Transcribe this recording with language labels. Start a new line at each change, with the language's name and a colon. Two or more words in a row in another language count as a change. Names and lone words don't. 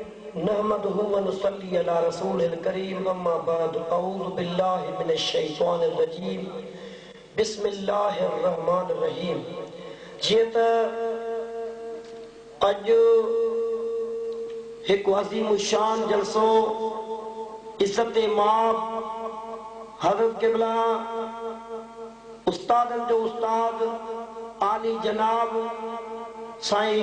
Arabic: نحمده ونصلي على رسوله الكريم أما بعد أعوذ بالله من الشيطان الرجيم بسم الله الرحمن الرحيم.
Sindhi: जीअं त अॼु हिकु अज़ीम शान जलसो इज़्ज़त माब हज़रत क़िबला उस्तादन जो उस्ताद आली जनाब साईं